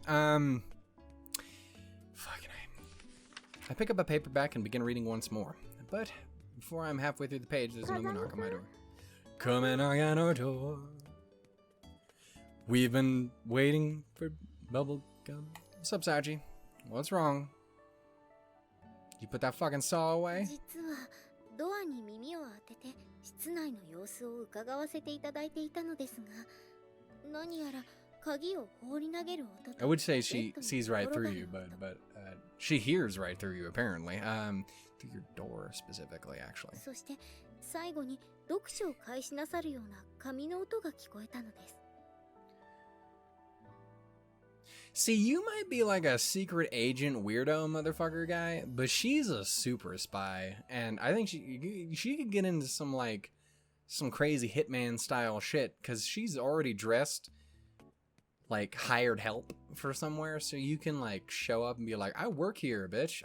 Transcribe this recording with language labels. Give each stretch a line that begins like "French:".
English: Fucking I pick up a paperback and begin reading once more. But before I'm halfway through the page, there's another knock on my door. Come and knock on our door. We've been waiting for bubble gum. What's up, Sachi? What's wrong? You put that fucking saw away?
Japanese: 実はドアに耳を当てて室内の様子を伺わせていただいていたのですが、何やら鍵を放り投げる音と
English: I would say she sees right through you, but she hears right through you apparently. Through your door specifically, actually.
Japanese: そして最後に読書を開始なさるような紙の音が聞こえたのです。
English: See, you might be like a secret agent weirdo motherfucker guy, but she's a super spy, and I think she could get into some crazy hitman style shit because she's already dressed like hired help for somewhere, so you can like show up and be like, I work here, bitch.